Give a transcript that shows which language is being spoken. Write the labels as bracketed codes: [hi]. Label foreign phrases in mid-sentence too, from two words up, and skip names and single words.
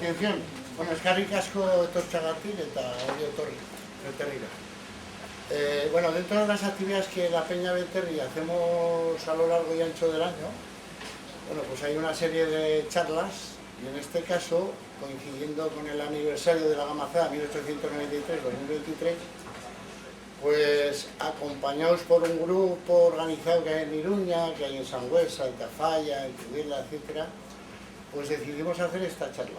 [eu] Arratsaldeon. Bueno, eskerrik asko etortxagatik eta hori etorri, Beterrira. [es] Bueno, dentro de las actividades que la Peña Beterri hacemos a lo largo y ancho del año, bueno, pues hay una serie de charlas y en este caso, coincidiendo con el aniversario de la Gamazada 1893-2023, pues acompañados por un grupo organizado que hay en Iruña, que hay en Sangüesa, en Tafalla, en Tudela, etc., pues decidimos hacer esta charla.